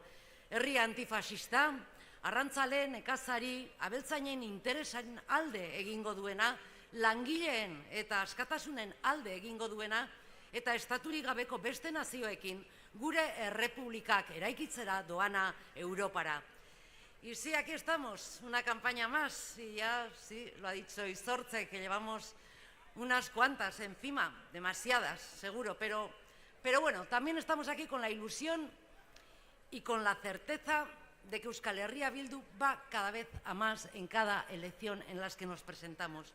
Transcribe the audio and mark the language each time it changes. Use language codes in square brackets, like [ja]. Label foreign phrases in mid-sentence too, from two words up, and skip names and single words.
[eu] Herri antifasista, arrantzaleen, nekazari, abeltzainen interesan alde egingo duena, langileen eta askatasunen alde egingo duena, eta estaturik gabeko beste nazioekin gure errepublikak eraikitzera doana Europara. [es] Y sí, aquí estamos, una campaña más, y ya, sí, lo ha dicho Izortze, que llevamos unas cuantas encima, demasiadas, seguro, pero bueno, también estamos aquí con la ilusión y con la certeza de que Euskal Herria Bildu va cada vez a más en cada elección en las que nos presentamos.